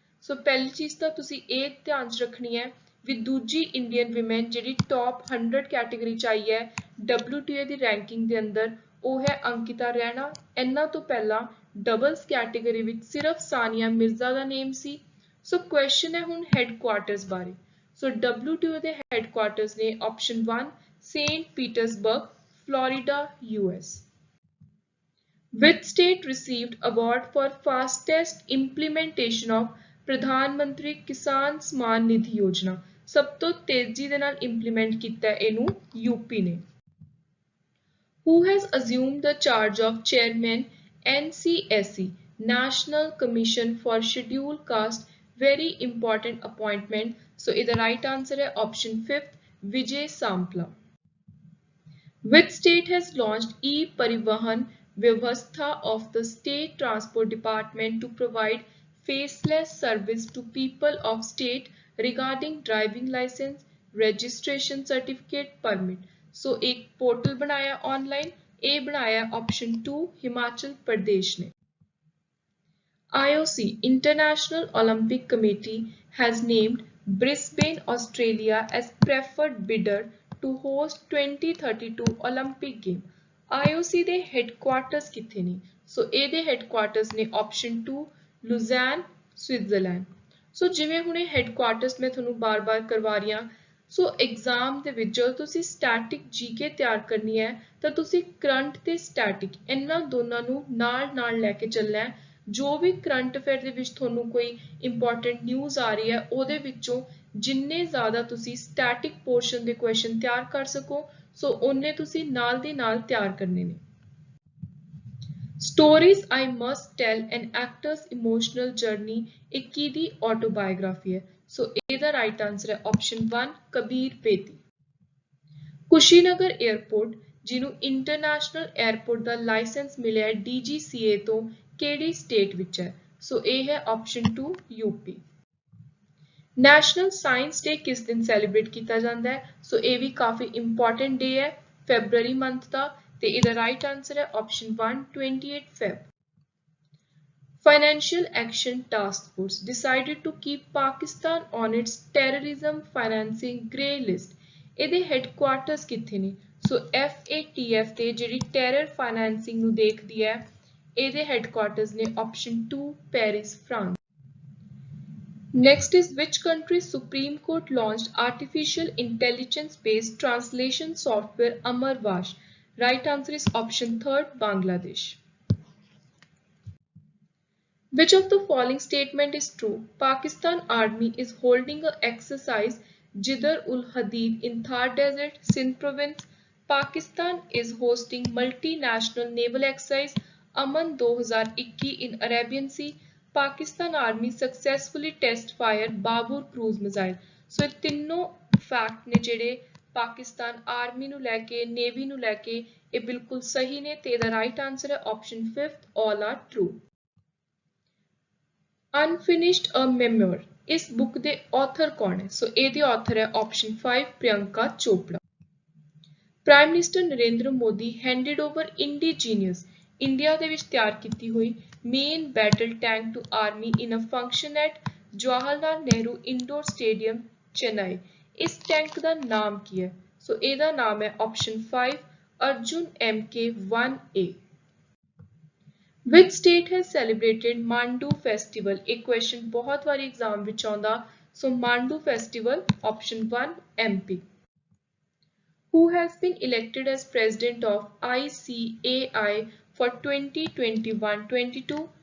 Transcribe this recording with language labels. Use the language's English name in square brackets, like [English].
[Punjabi] ਸੋ ਪਹਿਲੀ ਚੀਜ਼ ਤਾਂ ਤੁਸੀਂ ਇਹ ਧਿਆਨ 'ਚ ਰੱਖਣੀ ਹੈ ਵੀ ਦੂਜੀ ਇੰਡੀਅਨ ਵਿਮਨ ਜਿਹੜੀ top 100 ਕੈਟੇਗਰੀ 'ਚ ਆਈ ਹੈ WTA ਦੀ ਰੈਂਕਿੰਗ ਦੇ ਅੰਦਰ ਉਹ ਹੈ ਅੰਕਿਤਾ ਰੈਣਾ। ਇਹਨਾਂ ਤੋਂ ਪਹਿਲਾਂ ਡਬਲਸ ਕੈਟੇਗਰੀ ਵਿੱਚ ਸਿਰਫ ਸਾਨੀਆ ਮਿਰਜ਼ਾ ਦਾ ਨੇਮ ਸੀ। ਸੋ ਕੁਐਸਚਨ ਹੈ ਹੁਣ ਹੈਡਕੁਆਰਟਰਸ ਬਾਰੇ। ਸੋ WTO ਦੇ ਹੈੱਡਕੁਆਰਟਰਸ ਨੇ option 1 Saint Petersburg, Florida, US। [English] Which state received award for fastest implementation of Pradhan Mantri Kisan Samman Nidhi Yojana? [Punjabi] ਸਭ ਤੋਂ ਤੇਜ਼ੀ ਦੇ ਨਾਲ ਇੰਪਲੀਮੈਂਟ ਕੀਤਾ ਇਹਨੂੰ ਯੂਪੀ ਨੇ। [English] Who has assumed the charge of chairman NCSE, National Commission for Scheduled Caste? Very important appointment. So the right answer [Hindi] है [English] option 5th, Vijay Sampla। Which state has launched e-Parivahan Vyavastha of the State Transport Department to provide faceless service to people of state regarding driving license, registration certificate, permit? [Hindi] सो एक portal बनाया online, ए बनाया option 2 Himachal Pradesh ने। [English] IOC International Olympic Committee has named Brisbane, Australia as preferred bidder to host 2032 Olympic Game। [Punjabi] IOC ਦੇ headquarters ਕਿੱਥੇ ਨੇ? ਸੋ ਇਹਦੇ headquarters ਨੇ option 2 ਲੁਜ਼ੈਨ, Switzerland. ਸੋ ਜਿਵੇਂ ਹੁਣੇ ਹੈੱਡਕੁਆਰਟਰਸ ਮੈਂ ਤੁਹਾਨੂੰ ਬਾਰ-ਬਾਰ ਕਰਵਾ ਰਹੀ ਹਾਂ, ਸੋ ਐਗਜ਼ਾਮ ਦੇ ਵਿੱਚ ਜਦੋਂ ਤੁਸੀਂ ਸਟੈਟਿਕ ਜੀਕੇ ਤਿਆਰ ਕਰਨੀ ਹੈ ਤਾਂ ਤੁਸੀਂ ਕਰੰਟ ਤੇ ਸਟੈਟਿਕ ਇਹਨਾਂ ਦੋਨਾਂ ਨੂੰ ਨਾਲ ਲੈ ਕੇ ਚੱਲਣਾ ਹੈ। ਜੋ ਵੀ ਕਰੰਟ ਅਫੇਅਰ ਦੇ ਵਿੱਚ ਤੁਹਾਨੂੰ ਕੋਈ ਇੰਪੋਰਟੈਂਟ ਨਿਊਜ਼ ਆ ਰਹੀ ਹੈ ਉਹਦੇ ਵਿੱਚੋਂ ਜਿੰਨੇ ਜ਼ਿਆਦਾ ਤੁਸੀਂ ਸਟੈਟਿਕ ਪੋਰਸ਼ਨ ਦੇ ਕੁਐਸਚਨ ਤਿਆਰ ਕਰ ਸਕੋ, ਸੋ ਉਹਨੇ ਤੁਸੀਂ ਨਾਲ ਦੀ ਨਾਲ ਤਿਆਰ ਕਰਨੇ ਨੇ। Stories I Must Tell an Actor's Emotional Journey ਇਹ ਕਿਹਦੀ ਆਟੋਬਾਇਓਗ੍ਰਾਫੀ ਹੈ? ਸੋ ਇਹਦਾ ਰਾਈਟ ਆਨਸਰ ਹੈ ਆਪਸ਼ਨ 1 ਕਬੀਰ ਬੇਦੀ। ਕੁਸ਼ੀਨਗਰ 에ਅਰਪੋਰਟ ਜਿਹਨੂੰ ਇੰਟਰਨੈਸ਼ਨਲ 에ਅਰਪੋਰਟ ਦਾ ਲਾਇਸੈਂਸ ਮਿਲਿਆ ਹੈ DGCA ਤੋਂ, ਕਿਹੜੀ ਸਟੇਟ ਵਿੱਚ ਹੈ? ਸੋ ਇਹ ਹੈ ਆਪਸ਼ਨ 2 ਯੂਪੀ। ਨੈਸ਼ਨਲ ਸਾਇੰਸ ਡੇ ਕਿਸ ਦਿਨ ਸੈਲੀਬ੍ਰੇਟ ਕੀਤਾ ਜਾਂਦਾ ਹੈ? ਸੋ ਇਹ ਵੀ ਕਾਫੀ ਇੰਪੋਰਟੈਂਟ ਡੇ ਹੈ ਫੈਬਰੂਅਰੀ ਮੰਥ ਦਾ, ਤੇ ਇਹਦਾ ਰਾਈਟ ਆਨਸਰ ਹੈ option 1 28 Feb. [English] Financial Action Task Force decided to keep Pakistan on its terrorism financing grey list। [Punjabi] ਇਹਦੇ ਹੈੱਡਕੁਆਰਟਰਸ ਕਿੱਥੇ ਨੇ? ਸੋ FATF ਤੇ ਜਿਹੜੀ ਟੈਰਰ ਫਾਈਨੈਂਸਿੰਗ ਨੂੰ ਦੇਖਦੀ ਹੈ, ਇਹਦੇ ਹੈੱਡਕੁਆਰਟਰਸ ਨੇ option 2 Paris, France. [English] Next is which country's Supreme Court launched artificial intelligence based translation software Amarvash? Right answer is option 3 Bangladesh। Which of the following statement is true? Pakistan Army is holding an exercise Jidr ul Hadid in Thar Desert, Sindh Province। Pakistan is hosting multinational naval exercise Aman 2021 in Arabian Sea। Pakistan Army successfully test fire Babur cruise missile। [Punjabi] So ਇਹ ਤਿੰਨੋਂ fact ਨੇ ਜਿਹੜੇ Pakistan army ਨੂੰ ਲੈ ਕੇ, navy ਨੂੰ ਲੈ ਕੇ, ਇਹ ਬਿਲਕੁਲ ਸਹੀ ਨੇ ਤੇ ਇਹਦਾ ਰਾਈਟ ਆਨਸਰ ਹੈ option 5 [English] all are true। [Punjabi] Unfinished a Memoir ਇਸ ਬੁੱਕ ਦੇ ਆਥਰ ਕੌਣ ਹੈ? ਸੋ ਇਹਦੇ ਆਥਰ ਹੈ option 5 Priyanka Chopra. [English] prime minister Narendra Modi handed over indigenous India [Punjabi] ਦੇ ਵਿੱਚ ਤਿਆਰ ਕੀਤੀ ਹੋਈ [English] main battle tank to army in a function at [Punjabi] Jawahar Lal Nehru indoor stadium, Chennai. ਇਸ ਟੈਂਕ ਦਾ ਨਾਮ ਕੀ ਹੈ? ਸੋ ਇਹਦਾ ਨਾਮ ਹੈ option 5 Arjun MK1A। [English] Which state has celebrated Mandu festival? [Hindi] एक question बहुत बारी एग्जाम [Punjabi] ਵਿੱਚ ਆਉਂਦਾ, [English] so Mandu festival option 1 MP। Who has been elected as president of ICAI for 2021-22?